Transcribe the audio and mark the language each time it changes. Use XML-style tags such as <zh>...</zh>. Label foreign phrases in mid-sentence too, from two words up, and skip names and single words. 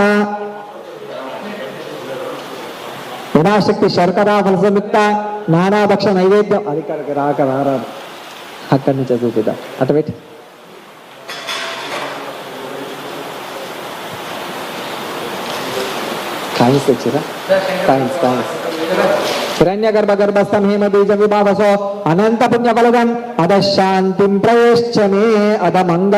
<sa>వినాశక్తి శర్కరా ఫలసంయుక్త నానాభక్ష నైవేద్యం.</sa> <te>అది రారాదు, అక్కడి నుంచి చూపిద్దాం. అటు పెట్టి కాయిన్స్ తెచ్చిరా.</te> <sa>కాయిన్స్ हिरण्यगर्भगर्भस्थं हेमबीजं विभावसो अनंत पुण्यफलदम् अधः शान्तिं प्रयश्च मे अध मंगल</sa>